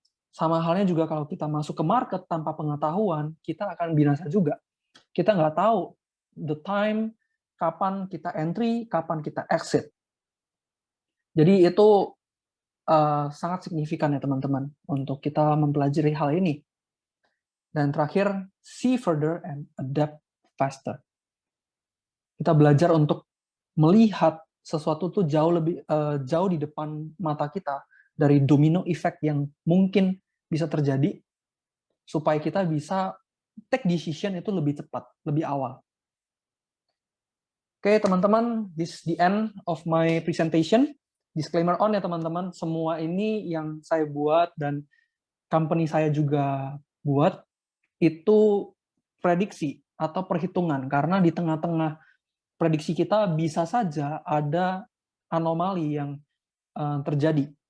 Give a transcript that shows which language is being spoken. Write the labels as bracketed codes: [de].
[id] Sama halnya juga kalau kita masuk ke market tanpa pengetahuan, kita akan binasa juga. Kita nggak tahu [en] the time, [id] kapan kita entry, kapan kita exit. Jadi itu sangat signifikan ya teman-teman untuk kita mempelajari hal ini. [en] Dan terakhir, see further and adapt faster. [id] Kita belajar untuk melihat sesuatu tuh jauh di depan mata kita dari domino effect yang mungkin bisa terjadi supaya kita bisa [en] take decision [id] itu lebih cepat, lebih awal. Oke, teman-teman, [en] this is the end of my presentation. Disclaimer on [id] ya teman-teman, semua ini yang saya buat dan company saya juga buat itu prediksi atau perhitungan, karena di tengah-tengah prediksi kita bisa saja ada anomali yang terjadi.